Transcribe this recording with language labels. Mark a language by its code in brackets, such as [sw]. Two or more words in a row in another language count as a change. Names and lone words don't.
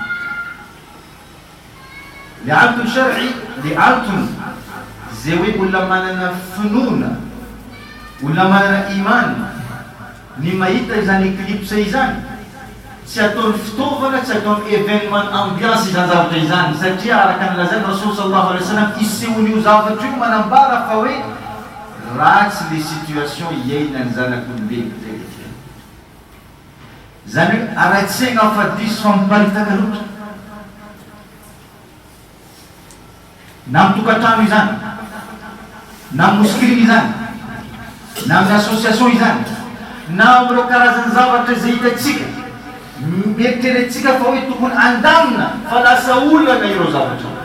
[mg] Le antony shar'i, le antony zay hoe olona manana finoana, olona manana imany ny mahita izany éclipse izany, tsy ataony fitaovana, tsy ataony [fr] événement ambiance [mg] izany zavatra izany, satria araka ny lazany Rasul [ar] صلى الله عليه وسلم [mg] isehon'io zavatra io manambara fa hoe ratsy le situation iainany zanak'olombelo zay. Zany hoe aratsegna afadiso famparitaka loatra na amin'ny tokantrano izany, na amin'ny moskiny izany, na amin'ny association izany, na amin'ireo karazany zavatra zay hitatsika, mieritreretintsika fa hoe tokony andamina fa lasa olana ireo zavatra.